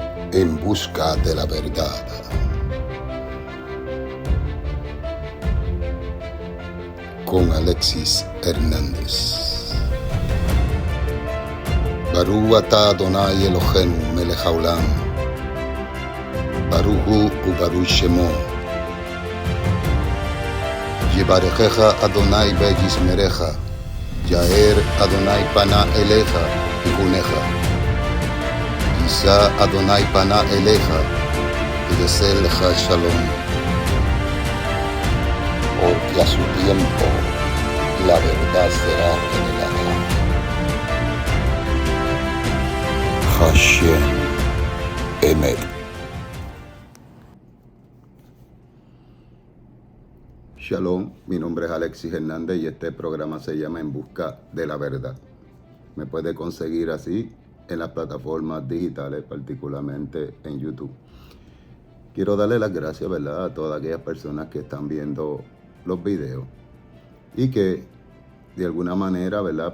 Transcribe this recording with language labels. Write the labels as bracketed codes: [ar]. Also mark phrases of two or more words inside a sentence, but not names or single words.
[es] En busca de la verdad. Con Alexis Hernández. [he] ברוך אתה אדני אלהינו מלך העולם. ברוך הוא וברוך שמו. יברכך אדני וישמרך. יאר אדני פניו אליך ויחנך. ישא אדני פניו אליך וישם לך שלום. [es] Porque a su tiempo la verdad será revelada. [he] השם אמת. [es] Shalom, mi nombre es Alexis Hernández y este programa se llama En Busca de la Verdad. Me puede conseguir así en las plataformas digitales, particularmente en YouTube. Quiero darle las gracias, ¿verdad?, a todas aquellas personas que están viendo los videos y que de alguna manera, ¿verdad?,